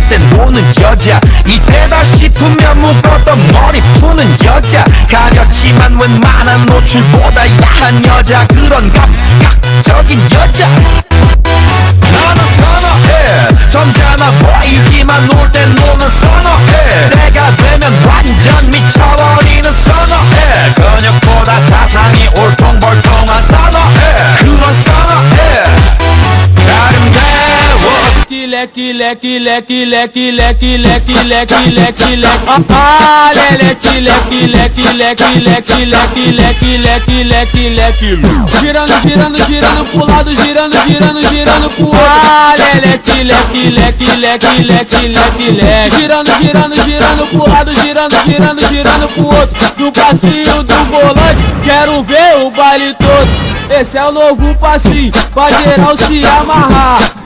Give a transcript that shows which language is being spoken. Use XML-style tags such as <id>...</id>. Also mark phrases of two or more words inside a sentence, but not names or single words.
<ko>땐 노는 여자 이때다 싶으면 묶었던 머리 푸는 여자 가렸지만 웬만한 노출보다 야한 여자 그런 감각적인 여자 나는 선호해 점잖아 보이지만 놀 땐 노는 선호해 내가 되면 완전 미쳐버리는 선호해 근육보다 사상이 올통벌통한 선호해 그런 선호해 아름다워</ko> <pt>leque, leque, leque, leque, leque, leque, leque, leque, leque, ah, leque, leque, leque, leque, leque, leque, leque, leque, leque, leque, girando, girando, girando pro lado, girando, girando, girando pro outro, ah, leque, leque, leque, leque, leque, leque, leque, girando, girando, girando pro lado, girando, girando, girando pro outro, do passinho do volante, quero ver o baile todo, esse é o novo passinho, pra geral se amarrar.</pt>